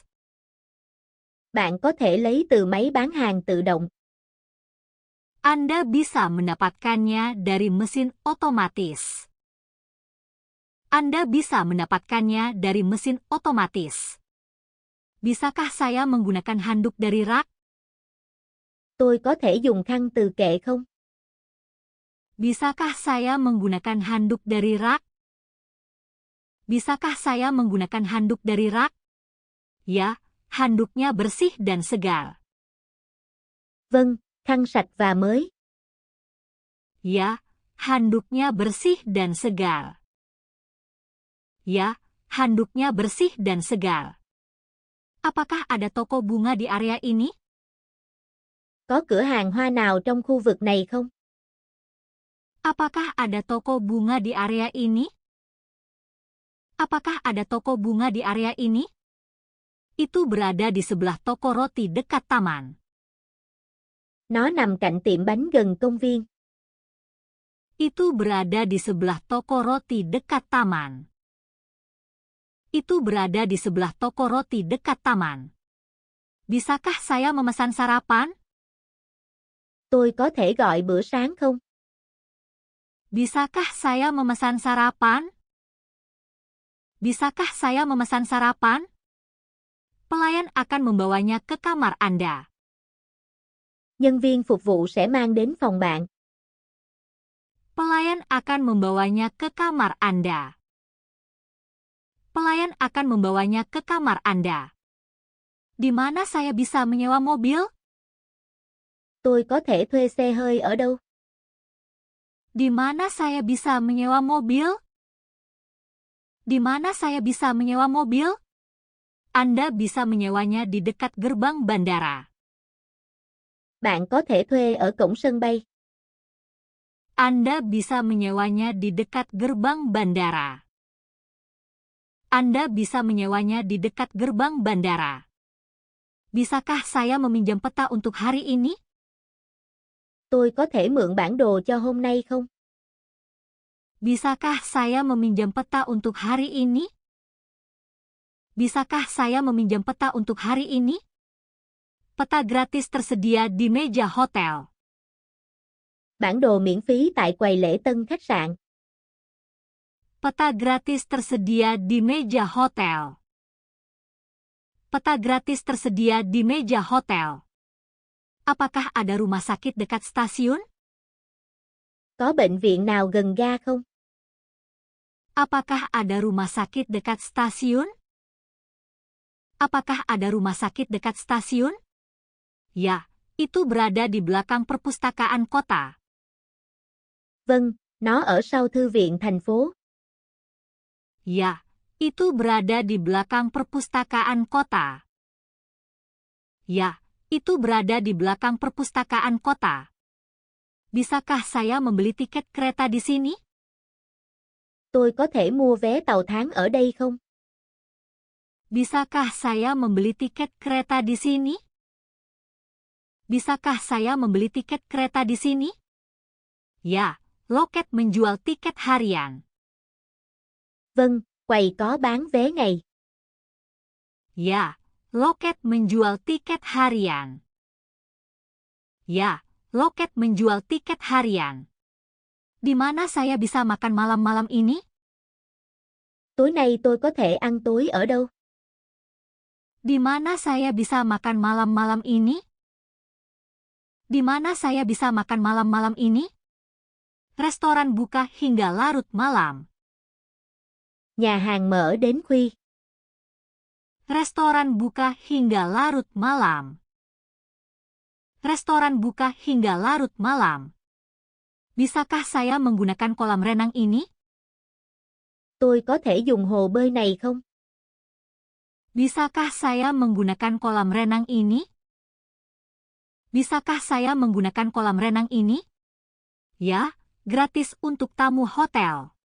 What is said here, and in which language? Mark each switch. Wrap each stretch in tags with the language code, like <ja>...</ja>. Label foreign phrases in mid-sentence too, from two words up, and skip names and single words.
<vi>Bạn có thể lấy từ máy bán hàng tự động.</vi> <id>Anda bisa mendapatkannya dari mesin otomatis. Anda bisa mendapatkannya dari mesin otomatis. Bisakah saya menggunakan handuk dari rak?</id> <vi>Tôi có thể dùng khăn từ kệ không?</vi> <id>Bisakah saya menggunakan handuk dari rak? Bisakah saya menggunakan handuk dari rak? Ya, handuknya bersih dan segar.</id> <vi>Vâng, khăn sạch và mới.</vi> <id>Ya, handuknya bersih dan segar. Ya, handuknya bersih dan segar. Apakah ada toko bunga di area ini?</id> <vi>Có cửa hàng hoa nào trong khu vực này không?</vi> <id>Apakah ada toko bunga di area ini? Apakah ada toko bunga di area ini? Itu berada di sebelah toko roti dekat taman.</id> <vi>Nó nằm cạnh tiệm bánh gần công viên.</vi> <id>Itu berada di sebelah toko roti dekat taman. Itu berada di sebelah toko roti dekat taman. Bisakah saya memesan sarapan?</id> <vi>Tôi có thể gọi bữa sáng không?</vi> <id>Bisakah saya memesan sarapan? Bisakah saya memesan sarapan? Pelayan akan membawanya ke kamar Anda.</id> <vi>Nhân viên phục vụ sẽ mang đến phòng bạn.</vi> <id>Pelayan akan membawanya ke kamar Anda. Pelayan akan membawanya ke kamar Anda. Di mana saya bisa menyewa mobil?</id> <vi>Tôi có thể thuê xe hơi ở đâu?</vi> <id>Di mana saya bisa menyewa mobil? Di mana saya bisa menyewa mobil? Anda bisa menyewanya di dekat gerbang bandara.</id> <vi>Bạn có thể thuê ở cổng sân bay.</vi> <id>Anda bisa menyewanya di dekat gerbang bandara. Anda bisa menyewanya di dekat gerbang bandara. Bisakah saya meminjam peta untuk hari ini?</id> <vi>Tôi có thể mượn bản đồ cho hôm nay không?</vi> <id>Bisakah saya meminjam peta untuk hari ini? Bisakah saya meminjam peta untuk hari ini? Peta gratis tersedia di meja hotel.</id> <vi>Bản đồ miễn phí tại quầy lễ tân khách sạn.</vi> <id>Peta gratis tersedia di meja hotel. Peta gratis tersedia di meja hotel. Apakah ada rumah sakit dekat stasiun?</id> <vi>Có bệnh viện nào gần ga không?</vi> <id>Apakah ada rumah sakit dekat stasiun? Apakah ada rumah sakit dekat stasiun? Ya, itu berada di belakang perpustakaan kota.</id> <vi>Vâng, nó ở sau thư viện thành phố.</vi> <id>Ya, itu berada di belakang perpustakaan kota. Ya, itu berada di belakang perpustakaan kota. Bisakah saya membeli tiket kereta di sini?</id> <vi>Tôi có thể mua vé tàu tháng ở đây không?</vi> <id>Bisakah saya membeli tiket kereta di sini? Bisakah saya membeli tiket kereta di sini? Ya, loket menjual tiket harian.</id> <vi>Vâng, quầy có bán vé ngày.</vi> <id>Ya, loket menjual tiket harian. Ya, loket menjual tiket harian. Di mana saya bisa makan malam-malam ini?</id> <vi>Tối nay tôi có thể ăn tối ở đâu?</vi> <id>Di mana saya bisa makan malam-malam ini? Di mana saya bisa makan malam-malam ini? Restoran buka hingga larut malam.</id> <vi>Nhà hàng mở đến khuya.</vi> <id>Restoran buka hingga larut malam. Restoran buka hingga larut malam. Bisakah saya menggunakan kolam renang ini?</id> <vi>Tôi có thể dùng hồ bơi này không?</vi> <id>Bisakah saya menggunakan kolam renang ini? Bisakah saya menggunakan kolam renang ini? Ya, gratis untuk tamu hotel.</id>